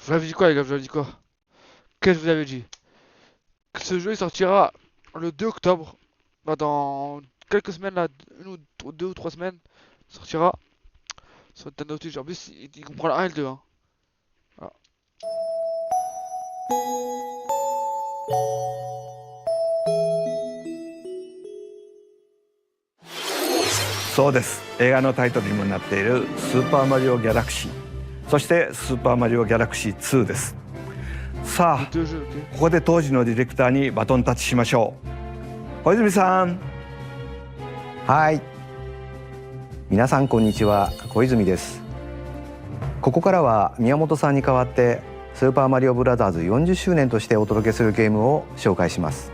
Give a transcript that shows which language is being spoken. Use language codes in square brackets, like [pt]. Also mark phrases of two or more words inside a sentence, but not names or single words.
[fr] dit quoi, les gars? Je vous avais dit quoi? Qu'est-ce que je vous avais dit? Que ce jeu il sortira le 2 octobre. Bah, dans quelques semaines, là, 2 ou 3 semaines, il sortira sur Nintendo Switch. En plus, il comprend le 1 et le 2. Hein. Voilà. [ja] そうです。映画のタイトルにもなっているスーパーマリオギャラクシー、そしてスーパーマリオギャラクシー2です。さあ、 [fr] Les deux jeux, ok. [ja] ここで当時のディレクターにバトンタッチしましょう。小泉さん。はい。皆さんこんにちは、小泉です。ここからは宮本さんに代わってスーパーマリオブラザーズ40周年としてお届けするゲームを紹介します。